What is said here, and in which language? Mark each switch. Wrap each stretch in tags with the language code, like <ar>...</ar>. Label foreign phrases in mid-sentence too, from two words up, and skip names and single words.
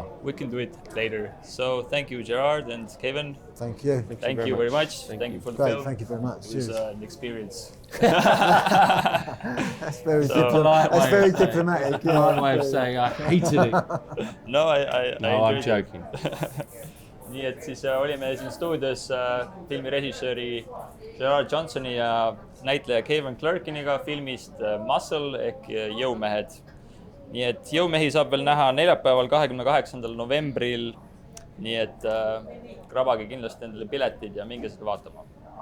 <en>We can do it later. So thank you, Gerard and Kevin. Thank you. Thank you very much. Thank you for the Great, film. thank you very much. It was Cheers. an experience. That's very, diplomatic. Yeah. One way of saying I hated it. No, I I'm enjoyed joking.</en> <et>Nii et siis olime siin stuudios filmi režissööri Gerard Johnsoni ja näitleja Kevin Clarkiniga filmist Muscle ehk Jõumehed. Nii et Jõumehi saab veel näha neljapäeval 28. novembril. Nii et krabage kindlasti endale piletid ja minge seda vaatama.</et>